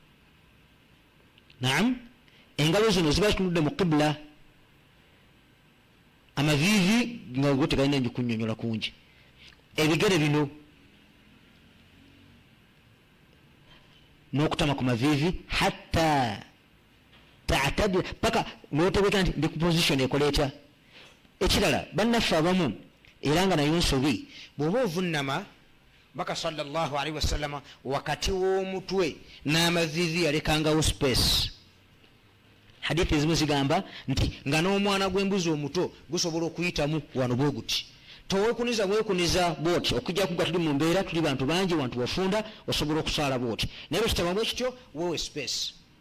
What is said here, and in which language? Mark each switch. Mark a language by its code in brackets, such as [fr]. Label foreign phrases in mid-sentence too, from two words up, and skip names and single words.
[lg] Naam, engalo zino ziba zitunudde mu qibula, amaviivi nga go tegalina njikunnyonnyola kungi, ebigere bino n'okutama ku maviivi [ar] hatta ta'tadila [lg] paka n'otegeka nti ndi ku position ekola etya. Ekirala bannaffe abamu era nga nayo nsobi, bw'oba ovunnama baka [ar] sallallahu alaihi wasallama [lg] wakati w'omutwe n'amaviivi yalekangawo space. Hadithi ezimu zigamba nti nga n'omwana gw'embuzi omuto gusobola okuyitamu wano bwe guti. Toweekuniza bwoti okujja kuga tuli mu mbeera tuli bantu bangi wantu wafunda osobola okusaala bwoti, naye bwe kitabamu ekityo weewe space.